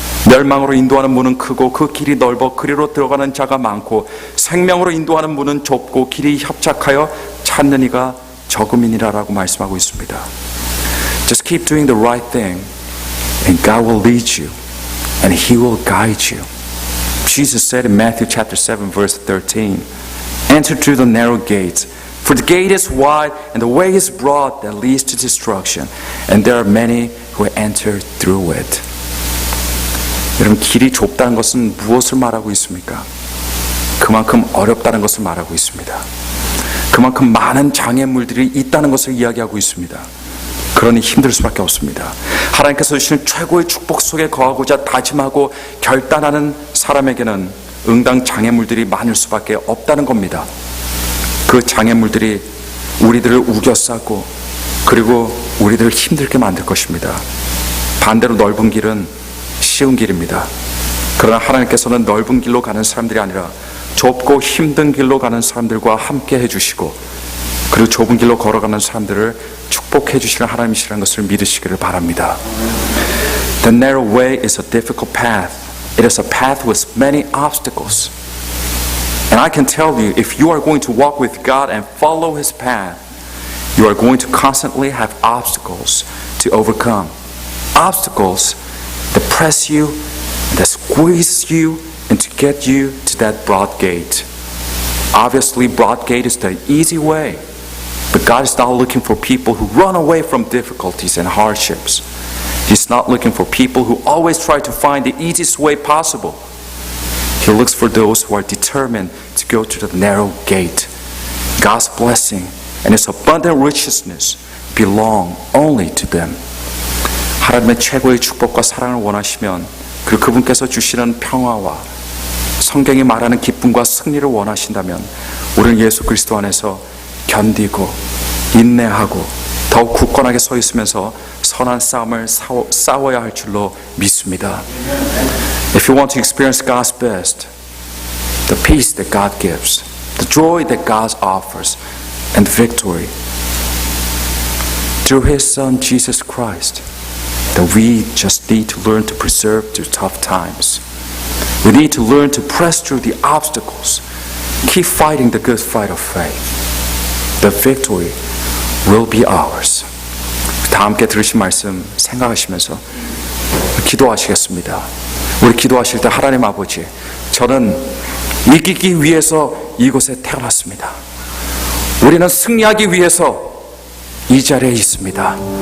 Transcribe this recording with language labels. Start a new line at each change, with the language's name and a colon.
Korean: 멸망으로 인도하는 문은 크고 그 길이 넓어 그리로 들어가는 자가 많고 생명으로 인도하는 문은 좁고 길이 협착하여 찾는 이가 적음이니라라고 말씀하고 있습니다.
English: Just keep doing the right thing and God will lead you and He will guide you. Jesus said in Matthew chapter 7 verse 13, enter through the narrow gates, for the gate is wide and the way is broad that leads to destruction, and there are many who enter through it.
Korean: 여러분 길이 좁다는 것은 무엇을 말하고 있습니까? 그만큼 어렵다는 것을 말하고 있습니다. 그만큼 많은 장애물들이 있다는 것을 이야기하고 있습니다. 그러니 힘들 수밖에 없습니다. 하나님께서 주시는 최고의 축복 속에 거하고자 다짐하고 결단하는 사람에게는 응당 장애물들이 많을 수밖에 없다는 겁니다. 그 장애물들이 우리들을 우겨싸고 그리고 우리들을 힘들게 만들 것입니다. 반대로 넓은 길은 쉬운 길입니다. 그러나 하나님께서는 넓은 길로 가는 사람들이 아니라 좁고 힘든 길로 가는 사람들과 함께 해주시고 그리고 좁은 길로 걸어가는 사람들을 축복해 주시는 하나님이시라는 것을 믿으시기를 바랍니다.
English: The narrow way is a difficult path. It is a path with many obstacles. And I can tell you, if you are going to walk with God and follow His path, you are going to constantly have obstacles to overcome. Obstacles that press you, that squeeze you, and to get you to that broad gate. Obviously, broad gate is the easy way, but God is not looking for people who run away from difficulties and hardships. He's not looking for people who always try to find the easiest way possible. He looks for those who are determined to go to the narrow gate. God's blessing and His abundant righteousness belong only to them.
Korean: 하나님의 최고의 축복과 사랑을 원하시면 그리고 그분께서 주시는 평화와 성경이 말하는 기쁨과 승리를 원하신다면 우리는 예수 그리스도 안에서 견디고 인내하고 더욱 굳건하게 서 있으면서 선한 싸움을 싸워야 할 줄로 믿습니다.
English: If you want to experience God's best, the peace that God gives, the joy that God offers, and the victory through His Son Jesus Christ, that we just need to learn to preserve through tough times. We need to learn to press through the obstacles, keep fighting the good fight of faith. The victory will be ours.
Korean: 다 함께 들으신 말씀 생각하시면서 기도하시겠습니다. 우리 기도하실 때 하나님 아버지, 저는 이기기 위해서 이곳에 태어났습니다. 우리는 승리하기 위해서 이 자리에 있습니다.